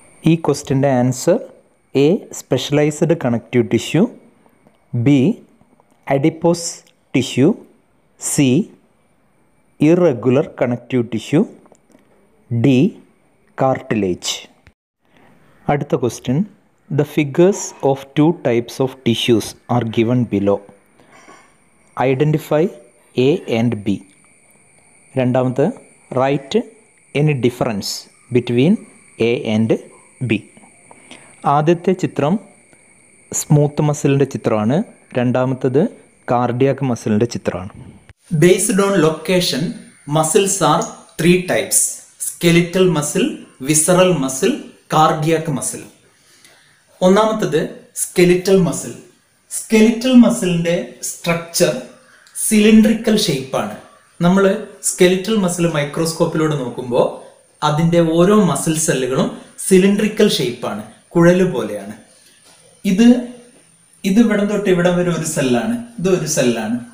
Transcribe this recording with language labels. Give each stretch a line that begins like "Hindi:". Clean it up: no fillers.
Malayalam: ഈ ക്വസ്റ്റ്യൻ്റെ answer A specialised connective tissue, B adipose tissue, C irregular connective tissue, D cartilage. അടുത്ത question.
English: The figures of 2 types of tissues are given below. Identify A and B. രണ്ടാമത്തെ, write any difference between A and B.
Malayalam: ആദ്യത്തെ ചിത്രം smooth മസിലിൻ്റെ ചിത്രമാണ്, രണ്ടാമത്തത് cardiac മസിലിൻ്റെ ചിത്രമാണ്.
English: Based on location, muscles are 3 types: skeletal muscle, visceral muscle, cardiac muscle.
Malayalam: ഒന്നാമത്തത് skeletal muscle. Skeletal മസിലിൻ്റെ structure cylindrical ഷേപ്പാണ്. നമ്മൾ skeletal muscle മൈക്രോസ്കോപ്പിലൂടെ നോക്കുമ്പോൾ അതിൻ്റെ ഓരോ മസിൽ സെല്ലുകളും സിലിണ്ട്രിക്കൽ ഷേപ്പാണ്, കുഴല് പോലെയാണ്. ഇത് ഇവിടം തൊട്ട് ഇവിടം വരെ ഒരു സെല്ലാണ്, ഇത് ഒരു സെല്ലാണ്.